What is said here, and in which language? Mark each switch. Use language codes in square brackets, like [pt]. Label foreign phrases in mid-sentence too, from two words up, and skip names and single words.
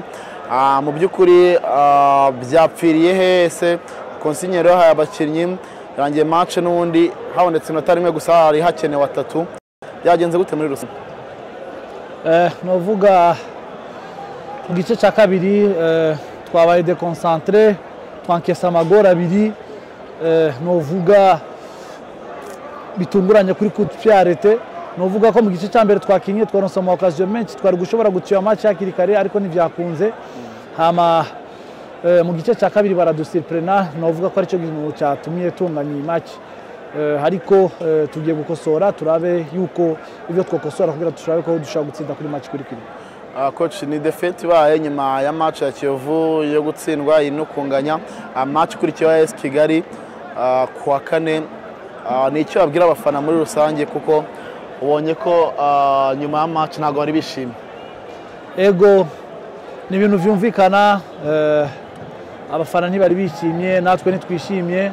[rw] Mu by'ukuri byapfiriye hese konsinyero yahaye abakinnyi yarangiye match n'ubundi habonetse inota rimwe gusa hari hakenewe 3. Byagenze gute muri rusange? [rn] Novuga mu gice cya kabiri twabaye déconcentré, twankesa amagora abiri, novuga bitunguranye kuri [fr] coup de pied arrêté. [rn] Novuga ko mu gice cya mbere twakinye twaronse mu occasion menshi twari gushobora gutsya match yakiri kare ariko ntivyakunze. Hama mu gice cya kabiri baradusurprena, novuga ko ari cyo kintu cyatumye tunganya match. Hariko tugiye gukosora turabe yuko ibyo twokosora kugira dushobore ko dushaka gutsinda kuri match kuri kiri. [rw] Coach, ni defeat baye nyuma ya match ya Kiyovu yo gutsindwa ino kunganya. Match kuri AS Kigali kwa kane, ni icyo abwira abafana muri rusange kuko ubonye ko nyuma ya match ntago bari bishimye. [rn] Ego ni ibintu vyumvikana, abafana ntibari bishimye, natwe nitwishimye.